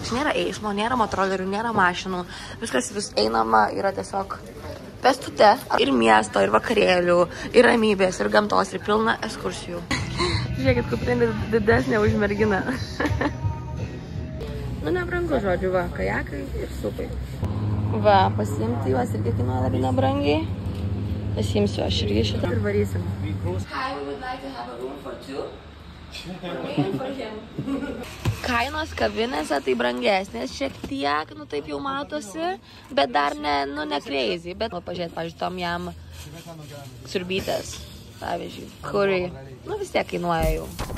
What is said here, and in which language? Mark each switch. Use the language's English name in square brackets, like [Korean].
[Lithuanian] Čia nėra eismo, nėra motorolerių, nėra mašinų, viskas vis einama yra tiesiog pėstute, ir miesto, ir vakarėlių, ir ramybės, ir gamtos, ir pilna ekskursijų. Žiūrėkit, kuprinė didesnė už merginą. Nu, nebrangu, žodžiu, va, kajakai ir supai. Va, pasiimti juos irgi kainuoja labai nebrangiai. Pasiimsiu aš irgi šitą ir varysim. [English] Hi, we would like to have a room for two. For me and for him. [Lithuanian] Kainos kavinėse tai brangesnės šiek tiek, nu taip jau matosi, bet dar ne crazy. Bet pažiūrėt, pavyzdžiui, tom jam siurbytės, pavyzdžiui, curry, nu vis tiek kainuoja jau.